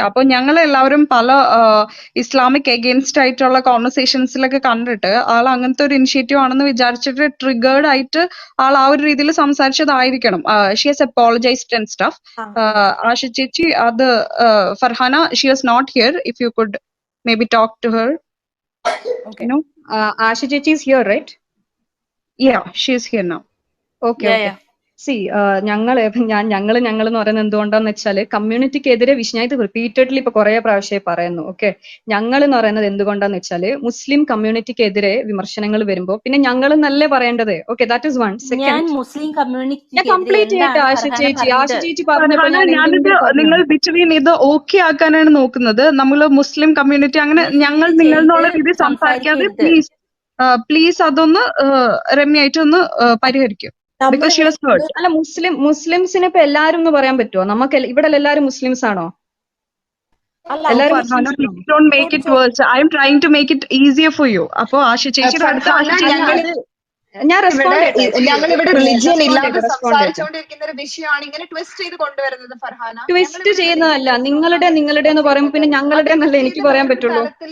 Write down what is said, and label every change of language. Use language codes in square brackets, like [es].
[ml] അപ്പൊ ഞങ്ങൾ എല്ലാവരും പല ഇസ്ലാമിക് അഗെയിൻസ്റ്റ് ആയിട്ടുള്ള കോൺവെർസേഷൻസിലൊക്കെ കണ്ടിട്ട് ആൾ അങ്ങനത്തെ ഒരു ഇനിഷ്യേറ്റീവ് ആണെന്ന് വിചാരിച്ചിട്ട് ട്രിഗേർഡ് ആയിട്ട് ആൾ ആ ഒരു രീതിയിൽ സംസാരിച്ചതായിരിക്കണം. [en] She has apologised and stuff. Asha ചേച്ചി, അത് Farhana, she was not here. If you could maybe talk to her. Asha Chechi is here, right? Yeah, she is here now. Okay. [ml] C ഞങ്ങള് എന്ന് പറയുന്നത് എന്തുകൊണ്ടാന്ന് വെച്ചാല് കമ്മ്യൂണിറ്റിക്കെതിരെ വിഷയമായിട്ട് റിപ്പീറ്റഡ്ലി ഇപ്പൊ കുറെ പ്രാവശ്യമായി പറയുന്നു. ഓക്കെ, ഞങ്ങൾ എന്ന് പറയുന്നത് എന്തുകൊണ്ടാന്ന് വെച്ചാല് മുസ്ലിം കമ്മ്യൂണിറ്റിക്കെതിരെ വിമർശനങ്ങൾ വരുമ്പോ പിന്നെ ഞങ്ങൾ എന്നല്ലേ പറയേണ്ടത്. [en] Okay, that is one. Second, Muslim community [ml] ഞാൻ കംപ്ലീറ്റ് ചെയ്യട്ടെ. ആശ ചേച്ചി പറഞ്ഞപ്പോ നിങ്ങൾ ബിറ്റ്വീൻ ഇത് ഓക്കെ ആക്കാനാണ് നോക്കുന്നത്. നമ്മൾ മുസ്ലിം കമ്മ്യൂണിറ്റി അങ്ങനെ ഞങ്ങൾ നിങ്ങൾ എന്നുള്ള രീതിയിൽ സംസാരിക്കാതെ പ്ലീസ് പ്ലീസ് അതൊന്ന് രമ്യായിട്ട് ഒന്ന് പരിഹരിക്കും. [en] Because she was hurt. [ml] അല്ല, മുസ്ലിംസിന് ഇപ്പൊ എല്ലാരും എന്ന് പറയാൻ പറ്റുമോ? നമുക്ക് ഇവിടെ എല്ലാരും മുസ്ലിംസ് ആണോ? എല്ലാരും മുസ്ലിംസ് ആണോ? [en] Please don't make it worse. I am trying to make it easier for you. [ml] അപ്പൊ ആശ ചേച്ചിയുടെ അടുത്ത് ഞാൻ ഞങ്ങൾ ഇവിടെ റിലിജിയൻ ഇല്ലാതെ സംസാരിച്ചുകൊണ്ടിരിക്കുന്ന ഒരു വിഷയമാണ് ഇങ്ങനെ ട്വിസ്റ്റ് ചെയ്ത് കൊണ്ടുവരുന്നത് ഫർഹാന. ട്വിസ്റ്റ് ചെയ്യുന്നതല്ല, നിങ്ങളുടെ എന്ന് പറയുമ്പോൾ പിന്നെ ഞങ്ങളുടെ എന്നല്ല എനിക്ക് പറയാൻ പറ്റുള്ളൂ.